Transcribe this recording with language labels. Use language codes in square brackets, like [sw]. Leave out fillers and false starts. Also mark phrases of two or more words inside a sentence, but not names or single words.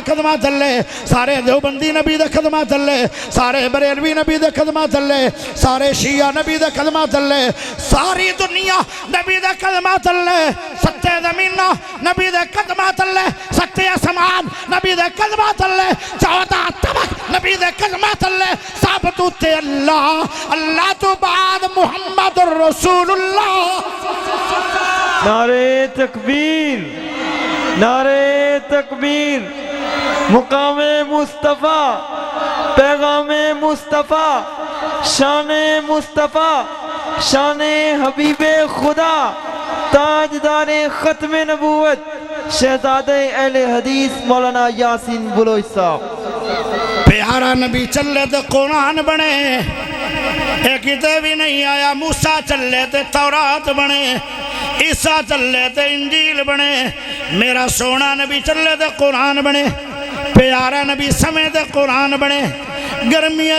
[pa] ਕਦਮਾਂ ਥੱਲੇ ਸਾਰੇ ਦੇਵਬੰਦੀ ਨਬੀ ਦੇ ਕਦਮਾਂ ਥੱਲੇ ਸਾਰੇ ਬਰੇਲਵੀ ਨਬੀ ਦੇ ਕਦਮਾਂ ਥੱਲੇ ਸਾਰੇ ਸ਼ੀਆ ਨਬੀ ਦੇ ਕਦਮਾਂ ਥੱਲੇ ਸਾਰੀ ਦੁਨੀਆ ਨਬੀ ਦੇ ਕਦਮਾਂ ਥੱਲੇ ਸੱਤੇ ਜ਼ਮੀਨਾਂ ਨਬੀ ਦੇ ਕਦਮਾਂ ਥੱਲੇ ਸੱਤੇ ਅਸਮਾਨ ਨਬੀ ਦੇ ਕਦਮਾਂ ਥੱਲੇ 14 ਤਬਕ ਨਬੀ ਦੇ ਕਦਮਾਂ ਥੱਲੇ ਸਭ ਤੂੰ ਤੇ ਅੱਲਾਹ ਅੱਲਾਹ ਤੋਂ ਬਾਅਦ [ar] محمد رسول الله [ur] نعرۂ تکبیر نعرۂ تکبیر مقامِ مصطفیٰ پیغامِ مصطفیٰ شانِ مصطفیٰ شانِ حبیبِ خدا تاجدارِ ختمِ نبوت شہزادۂ اہلِ حدیث مولانا یاسین بلوچ صاحب پیارا نبی چلے تو قرآن بنے [pa] ਇੱਕ ਕਿਤੇ ਭੀ ਨਹੀਂ ਆਇਆ [ur] موسیٰ چلے تو تورات بنے عیسیٰ چلے تو انجیل بنے، میرا سونا نبی چلے تو قرآن بنے، پیارا نبی سمے تو قرآن بنے، گرمیوں